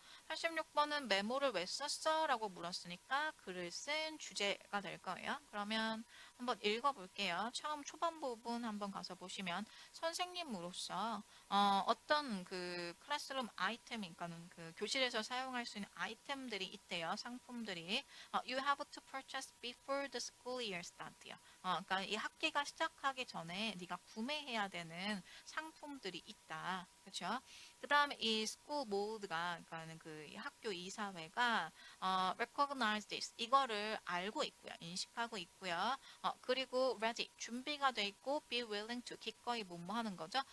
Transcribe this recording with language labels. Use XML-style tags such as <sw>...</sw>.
<ko>86번은 메모를 왜 썼어? 라고 물었으니까 글을 쓴 주제가 될 거예요. 그러면 한번 읽어볼게요. 처음 초반 부분 한번 가서 보시면 선생님으로서 어떤 그 클래스룸 아이템이니까는 그 교실에서 사용할 수 있는 아이템들이 있대요. 상품들이.</ko> <en>You have to purchase before the school year start</en> <ko>요. 그러니까 이 학기가 시작하기 전에 네가 구매해야 되는 상품들이 있다. 그렇죠? 그 다음에 이 school board가 그러니까는 그 학교 이사회가</ko> <en>recognize this</en> <ko>이거를 알고 있고요. 인식하고 있고요. 그리고 ready 준비가 돼 있고</ko> <en>be willing to</en> <ko>기꺼이 뭐뭐 하는 거죠.</ko>